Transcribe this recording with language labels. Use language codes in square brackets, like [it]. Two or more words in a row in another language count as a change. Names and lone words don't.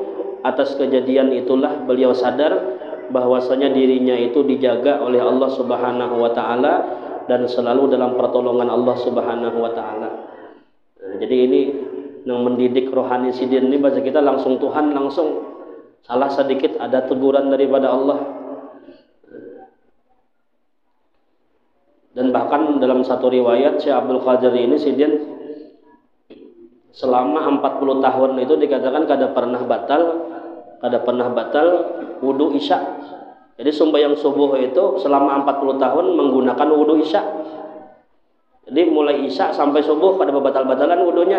[id] Atas kejadian itulah beliau sadar bahwasanya dirinya itu dijaga oleh Allah [ar] سبحانه وتعالى [id] dan selalu dalam pertolongan Allah [ar] سبحانه وتعالى. [id] Jadi ini yang mendidik rohani sidin ini, bahasa kita langsung Tuhan, langsung salah sedikit ada teguran daripada Allah. Dan bahkan dalam satu riwayat Syekh Abdul Qadir ini sidin selama 40 tahun itu dikatakan kada pernah batal wudu isya. Jadi sembahyang subuh itu selama 40 tahun menggunakan wudu isya. Jadi mulai isya sampai subuh pada batal-batalan wudunya.